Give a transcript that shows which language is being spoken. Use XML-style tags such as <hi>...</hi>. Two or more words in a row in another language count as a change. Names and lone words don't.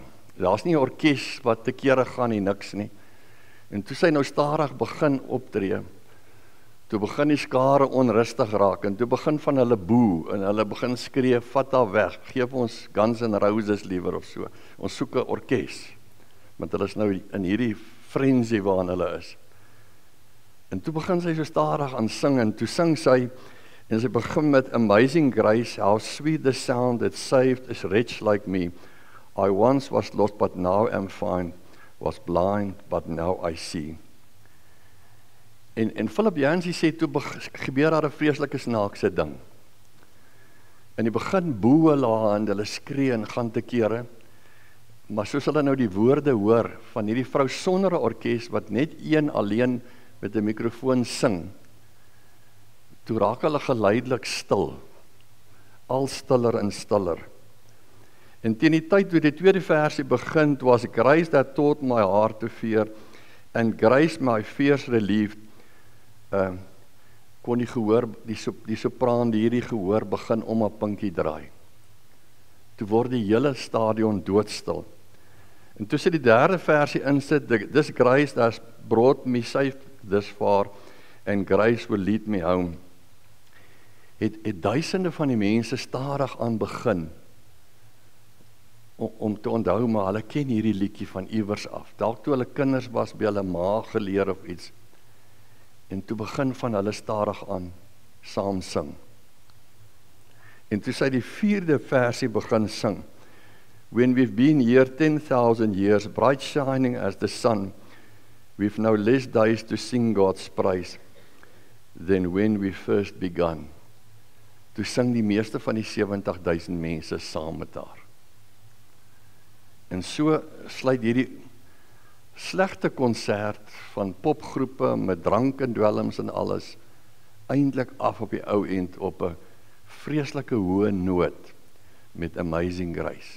<af>Daar's nie 'n orkes wat te kere gaan nie, niks nie. En toe sy nou stadig begin optree, toe begin die skare onrustig raak, en toe begin van hulle boe, en hulle begin skree, vat haar weg, geef ons Guns N' Roses liewer of so. Ons soek 'n orkes, want hulle is nou in hierdie frenzy waarin hulle is. En toe begin sy so stadig aan sing, en toe sing sy, en sy begin met</af> <en>Amazing Grace, how sweet the sound that saved a wretch like me. I once was lost, but now am found, was blind, but now I see.</en> <af>En Philip Yancey sê, toe gebeur daar 'n vreeslike snaakse ding. En die begin boe hulle, en hulle skree en gaan te kere, maar soos hulle nou die woorde hoor, van hierdie vrou sonder 'n orkes, wat net een alleen met 'n mikrofoon sing, toe raak hulle geleidelik stil, al stiller en stiller. En teen die tyd toe die tweede versie begin,</af> <en>was Grace that taught my heart to fear, and Grace my fears relieved,</en> <af>kon die gehoor, die sopraan, die hierdie gehoor begin om 'n pinkie draai. Toe word die hele stadion doodstil. En toe sy die derde versie insit,</af> <en>this Grace that brought me safe this far, and Grace will lead me home,</en> <af>het duisende van die mense stadig aan begin, om te onthou, maar hulle ken hierdie liedjie van iewers af. Dalk toe hulle kinders was, by hulle ma geleer of iets, en toe begin van hulle stadig aan saam sing. En toe sy die vierde versie begin sing,</af> <en>When we've been here 10,000 years, bright shining as the sun, we've now less days to sing God's praise than when we first begun.</en> <af>Toe sing die meeste van die 70,000 mense saam met haar. En so sluit hierdie slegte konsert van popgroepe met drank en dwelms en alles eintlik af op die ou end op 'n vreeslike hoë noot met Amazing Grace.</af>